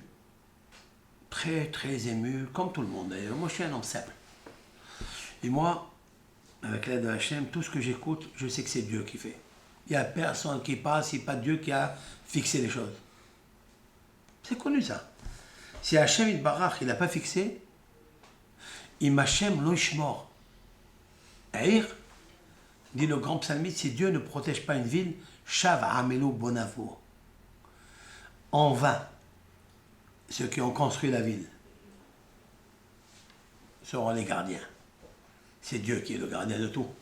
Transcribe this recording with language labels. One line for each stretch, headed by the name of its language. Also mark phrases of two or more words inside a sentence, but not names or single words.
French: Très, très ému, comme tout le monde d'ailleurs. Moi je suis un homme simple. Et moi, avec l'aide de Hachem, tout ce que j'écoute, je sais que c'est Dieu qui fait. Il n'y a personne qui passe, c'est pas Dieu qui a fixé les choses. C'est connu ça. Si Hachem Yitbarach, il n'a pas fixé,
Hebrew: אם השם לא ישמור. Aïr,
French: dit le grand psalmiste, si Dieu ne protège pas une ville,
Hebrew: שוא עמלו בוניו.
French: En vain, ceux qui ont construit la ville seront les gardiens. C'est Dieu qui est le gardien de tout.